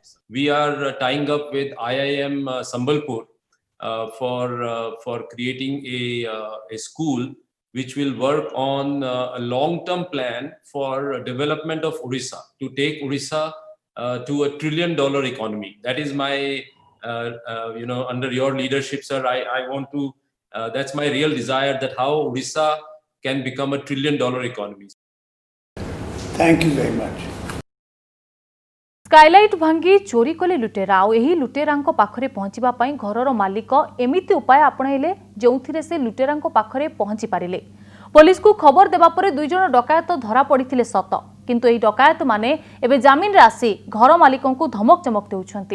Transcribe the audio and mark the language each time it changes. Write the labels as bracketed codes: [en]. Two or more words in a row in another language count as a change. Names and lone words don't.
[en] We are tying up with IIM Sambalpur for creating a school which will work on a long-term plan for development of Orissa, to take Orissa to $1 trillion economy. That is my under your leadership, sir, I want to, that's my real desire, that how Orissa can become $1 trillion economy. Thank you very much. [or] ସ୍କାଇଲାଇଟ ଭାଙ୍ଗି ଚୋରି କଲେ ଲୁଟେରା ଆ ଏହି ଲୁଟେରାଙ୍କୁ ପାଖରେ ପହଞ୍ଚିବା ପାଇଁ ଘରର ମାଲିକ ଏମିତି ଉପାୟ ଆପଣାଇଲେ ଯେଉଁଥିରେ ସେ ଲୁଟେରାଙ୍କୁ ପାଖରେ ପହଞ୍ଚି ପାରିଲେ। ପୋଲିସ କୁ ଖବର ଦେବା ପରେ 2 ଜଣ ଡକାୟତ ଧରା ପଡ଼ିଥିଲେ ସତ, କିନ୍ତୁ ଏହି ଡକାୟତ ମାନେ ଏବେ ଜାମିନ ରେ ଆସି ଘର ମାଲିକନ କୁ ଧମକ ଚମକ ଦେଉଛନ୍ତି।